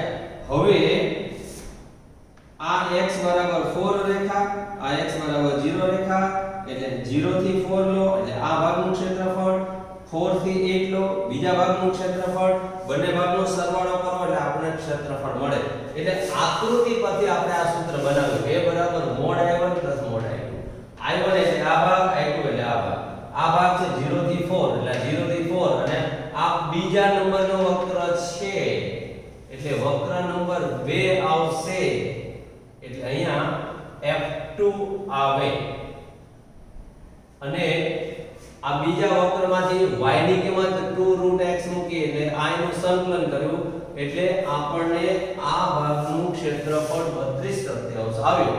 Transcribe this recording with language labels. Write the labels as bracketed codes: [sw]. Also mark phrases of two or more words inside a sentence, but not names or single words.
[gu] હવે આ x બરાબર 4 રેખા, આ x બરાબર 0 રેખા એટલે 0 થી 4 લો એટલે આ ભાગનું ક્ષેત્રફળ, 4 થી 8 લો બીજા ભાગનું ક્ષેત્રફળ, બંને ભાગનો સરવાળો કરો એટલે આપણને ક્ષેત્રફળ મળે. એટલે આકૃતિ પરથી આપણે આ સૂત્ર બનાવ્યું a બરાબર mod i1 + mod i2. i1 એટલે આ ભાગ, i2 એટલે આ ભાગ. આ ભાગ છે 0 થી 4 એટલે 0 થી 4 અને આ બીજા નંબરનો વક્ર છે એટલે વક્ર નંબર 2 આવશે એટલે અહીંયા f2 આવે અને આ બીજા વક્રમાંથી y ની કિંમત 2√x મૂકી એટલે i નું સંકલન કર્યું એટલે આપણને આ ભાગનું ક્ષેત્રફળ 32 આવ્યું.